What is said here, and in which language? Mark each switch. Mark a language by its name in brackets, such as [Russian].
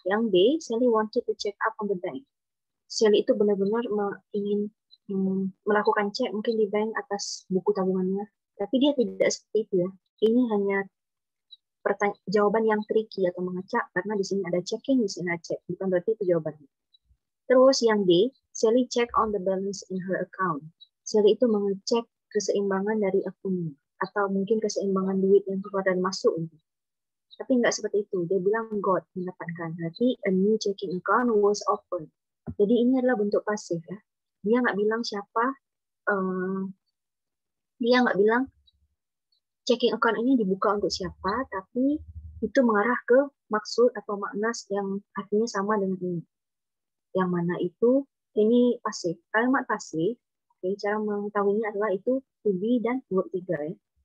[Indonesian] Yang B, [English] Sally wanted to check up on the bank. [Indonesian] Sally itu benar-benar ingin melakukan cek mungkin di bank atas buku tabungannya. Tapi dia tidak seperti itu ya. Ini hanya jawaban yang tricky atau mengacak karena di sini ada checking, di sini ada check. Bukan berarti itu jawabannya. Terus yang D, [English] Sally check on the balance in her account. [Indonesian] Sally itu mengecek keseimbangan dari akunnya atau mungkin keseimbangan duit yang keluar dan masuk. Tapi nggak seperti itu. Dia bilang God mendapatkan. Berarti [English] a new checking account was opened. [Indonesian] Jadi ini adalah bentuk pasif ya. Dia nggak bilang siapa. Dia nggak bilang checking account ini dibuka untuk siapa, tapi itu mengarah ke maksud atau makna yang artinya sama dengan ini. Yang mana itu ini pasif. Kalimat pasif, cara mengetahuinya adalah itu to be dan verb 3 ya.